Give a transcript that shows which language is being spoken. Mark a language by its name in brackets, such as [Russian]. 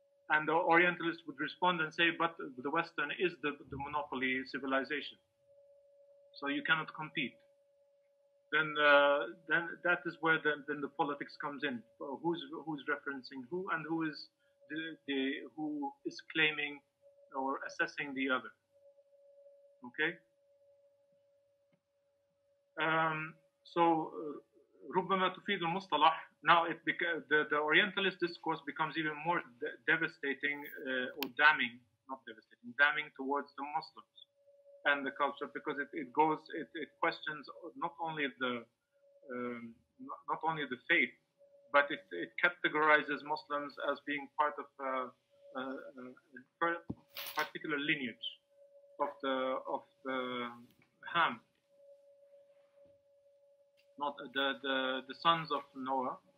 [English] And the Orientalist would respond and say, but the Western is the monopoly civilization, so you cannot compete. Then that is where then the politics comes in. Who's referencing who, and who is claiming or assessing the other. Okay. So [Arabic] ربما تفيد المصطلح. [English] Now the Orientalist discourse becomes even more devastating or damning, not devastating, damning towards the Muslims and the culture, because it questions not only the faith, but it categorizes Muslims as being part of a particular lineage of the Ham, not the sons of Noah.